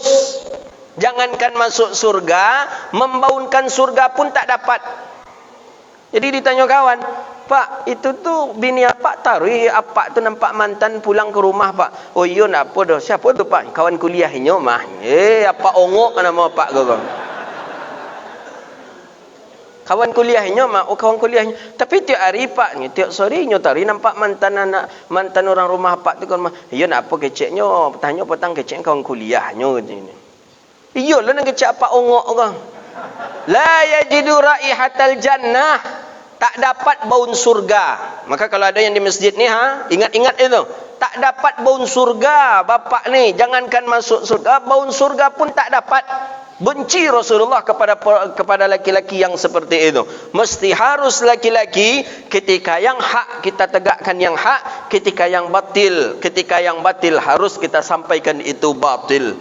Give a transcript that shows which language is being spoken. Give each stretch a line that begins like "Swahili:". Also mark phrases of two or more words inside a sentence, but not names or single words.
Malay: Jangankan masuk surga, membaunkan surga pun tak dapat. Jadi ditanya kawan, Pak, itu tu bini apa taruh apa tu nampak mantan pulang ke rumah, Pak. Oh iya nak apa dah. Siapa tu, Pak? Kawan kuliahnya mah. Apa ongok nama Pak kau. Kawan kuliahnya mak, kawan kuliahnya. Tapi tiap hari Pak ni, tiap sore nyo tari nampak mantan orang rumah Pak tu kan mah. Iya nak apa keceknya? Tanya petang kecek kawan kuliahnya ni. Iya lah nak kecek apa ongok kau.
Arabic: لا يجد رائحة الجنة.
Malay: Tak dapat baun surga. Maka kalau ada yang di masjid ni ingat-ingat itu. Tak dapat baun surga bapak ni. Jangankan masuk surga, baun surga pun tak dapat. Benci Rasulullah kepada laki-laki yang seperti itu. Mesti harus laki-laki ketika yang hak kita tegakkan yang hak, ketika yang batil harus kita sampaikan itu batil.